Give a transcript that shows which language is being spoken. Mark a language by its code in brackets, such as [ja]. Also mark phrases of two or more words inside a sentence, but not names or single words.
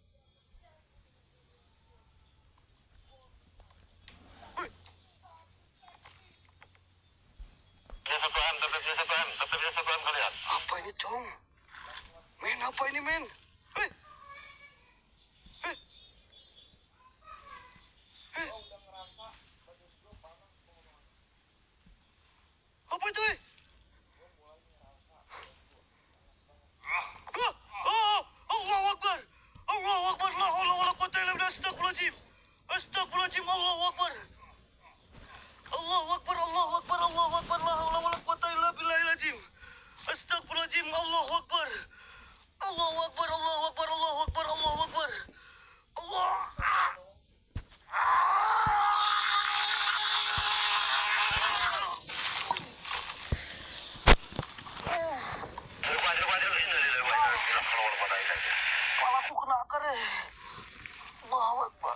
[id] Dia 1M, tetap dia 1M kalian. Apa ini, Cong? Men, apa ini, men? Eh, eh, eh. Apa itu, eh? [ar] الله أكبر. الله أكبر. لا حول ولا قوة إلا بالله. أستغفر الله العظيم. أستغفر الله العظيم. الله أكبر. الله أكبر. الله أكبر. الله أكبر. لا حول ولا قوة إلا بالله العظيم. أستغفر الله العظيم. الله أكبر. الله أكبر. الله أكبر. الله أكبر. الله أكبر. Allah. [id] Kepalaku kena akar, eh. [ar] الله أكبر.